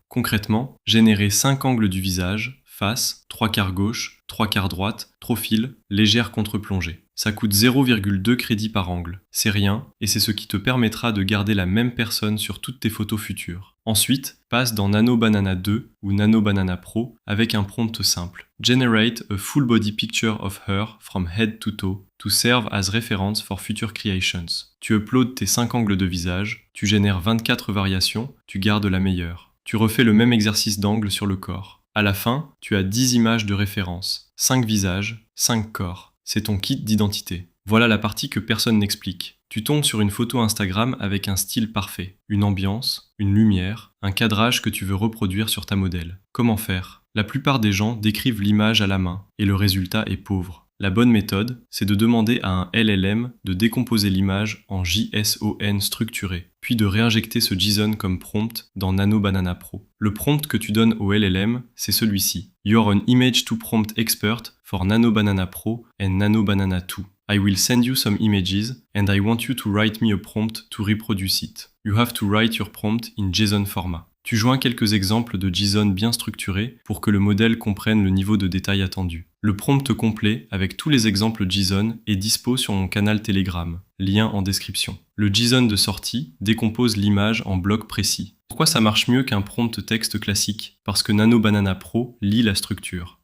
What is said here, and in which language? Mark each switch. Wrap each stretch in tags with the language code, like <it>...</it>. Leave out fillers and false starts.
<fr>Concrètement, générer 5 angles du visage, face, 3/4 gauche, 3/4 droite, profil, légère contre-plongée. Ça coûte 0,2 crédits par angle. C'est rien, et c'est ce qui te permettra de garder la même personne sur toutes tes photos futures. Ensuite, passe dans Nano Banana 2 ou Nano Banana Pro avec un prompt simple.</fr> <en>Generate a full body picture of her from head to toe to serve as reference for future creations.</en> <fr>Tu uploads tes 5 angles de visage, tu génères 24 variations, tu gardes la meilleure. Tu refais le même exercice d'angle sur le corps. À la fin, tu as 10 images de référence, 5 visages, 5 corps. C'est ton kit d'identité. Voilà la partie que personne n'explique. Tu tombes sur une photo Instagram avec un style parfait, une ambiance, une lumière, un cadrage que tu veux reproduire sur ta modèle. Comment faire ? La plupart des gens décrivent l'image à la main, et le résultat est pauvre. La bonne méthode, c'est de demander à un LLM de décomposer l'image en JSON structuré, puis de réinjecter ce JSON comme prompt dans Nano Banana Pro. Le prompt que tu donnes au LLM, c'est celui-ci.</fr> <en>You're an image to prompt expert for Nano Banana Pro and Nano Banana 2. I will send you some images and I want you to write me a prompt to reproduce it. You have to write your prompt in JSON format.</en> <fr>Tu joins quelques exemples de JSON bien structurés pour que le modèle comprenne le niveau de détail attendu. Le prompt complet, avec tous les exemples JSON, est dispo sur mon canal Telegram, lien en description. Le JSON de sortie décompose l'image en blocs précis. Pourquoi ça marche mieux qu'un prompt texte classique ? Parce que Nano Banana Pro lit la structure.</fr>